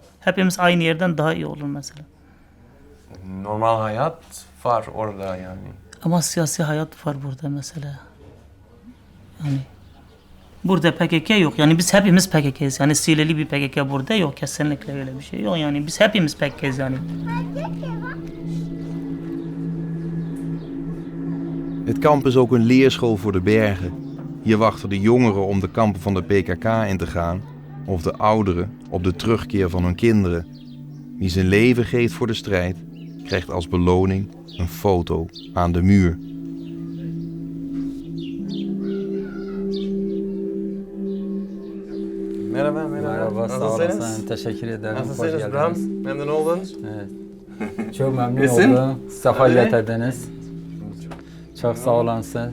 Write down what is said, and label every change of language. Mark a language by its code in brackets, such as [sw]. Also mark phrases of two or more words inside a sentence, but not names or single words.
[tr] Hepimiz aynı yerden daha iyi olur mesela. Normal hayat var orada yani. Ama siyasi hayat var burada mesela. Yani burada PKK yok. Yani biz hepimiz PKK'yiz. Yani sileli bir PKK burada yok. Kesinlikle öyle bir şey yok. Yani biz hepimiz PKK'yiz yani. [nl] Het kamp is ook een leerschool voor de bergen. Hier wachten de jongeren om de kampen van de PKK in te gaan, of de ouderen op de terugkeer van hun kinderen. Wie zijn leven geeft voor de strijd, krijgt als beloning een foto aan de muur. [tr] Merhaba, Merhaba, sağ olasın. Teşekkür ederim. Nasılsınız Bram? Memnun oldunuz? Evet. Çok memnun oldum. Safa getirdiniz. Çok sağ olasın.